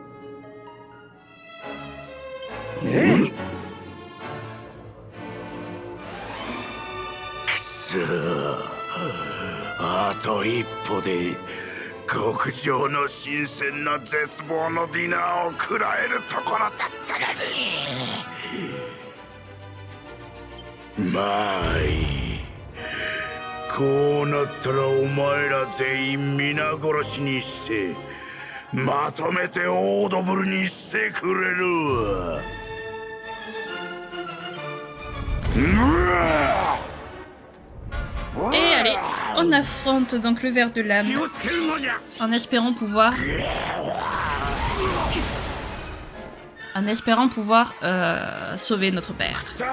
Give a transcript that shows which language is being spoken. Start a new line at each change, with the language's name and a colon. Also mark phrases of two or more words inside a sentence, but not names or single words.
Japanese: くそ、あと一歩で極上の新鮮な絶望のディナーを食らえるところだったのに。まあいい。こうなったらお前ら全員皆殺しにしてまとめてオードブルにしてくれるわ。
French: Et allez, on affronte donc le ver de l'âme en espérant pouvoir... sauver notre père.